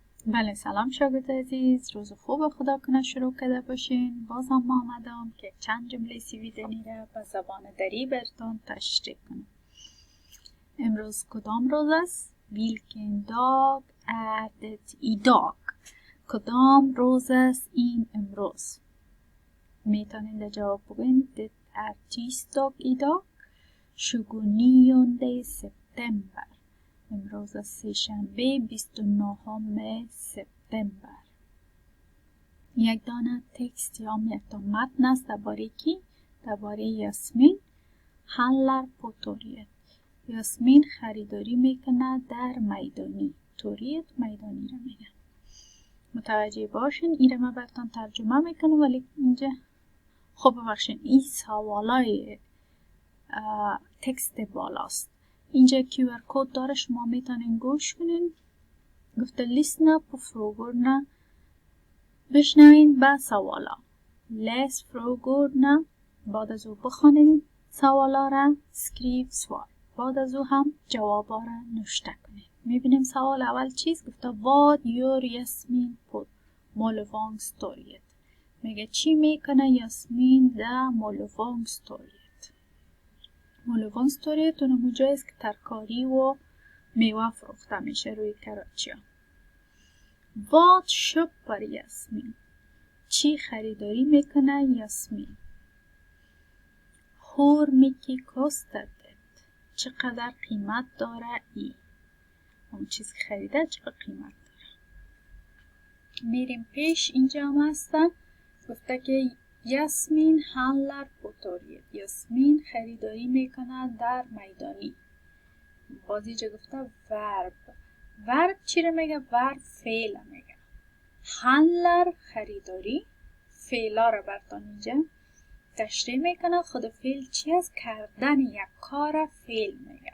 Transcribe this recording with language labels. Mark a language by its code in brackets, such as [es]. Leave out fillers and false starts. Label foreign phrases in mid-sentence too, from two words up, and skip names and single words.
[fa] بله، سلام شاگرد عزیز، روز خوب خدا کنه شروع کرده باشین. بازم ما آمدم که چند جمله سویدنی را به زبان دری براتون تشریح کنم. امروز کدام روز است؟ [sv] Vilken dag är det idag؟ [fa] کدام روز است این امروز؟ میتونید جواب بگوین. [sv] Det är tisdag idag 29 september. [fa] امروز سه‌شنبه 29 سپتامبر. یک دانه تکست یا یک تا متن است درباره کی؟ درباره یاسمین. [sv] handlar på torget. [fa] یاسمین خریداری میکنه در میدانی. توریت میدانی را میگن. متوجه باشین. این را من براتون ترجمه میکنم ولی اینجا خب ببخشین این سوالای تکست بالاست. اینجا QR کد داره، شما میتونین گوش کنین. گفته [sv] lyssna på frågorna. [fa] بشنوین به سوالا. [sv] läs frågorna. [fa] بعد از او بخوانین سوالا را. [sv] skriv svar. [fa] بعد از او هم جوابا را نوشته کنین. میبینیم سوال اول چیز گفته [sv] vad gör Jasmin på Möllevångstorget؟ [fa] میگه چی میکنه یاسمین در Möllevångstorget؟ Möllevångstorget اون جایی است که ترکاری و میوه فروخته میشه روی کراچی. [sv] Vad köper Jasmin؟ [fa] چی خریداری میکنه یاسمین؟ [sv] Hur mycket kostar det؟ [fa] چقدر قیمت داره ای؟ اون چیز خریده چقدر قیمت داره؟ میریم پیش. اینجا هم هستن گفته که یاسمین [sv] handlar på torget. [fa] یاسمین خریداری میکنه در میدانی. باز اینجا گفته ورب چی رو میگه؟ ورب فعل میگه. handlar خریداری، فعلا رو براتون اینجا تشریح میکنه. خود فعل چی است؟ کردن یک کار فعل میگه.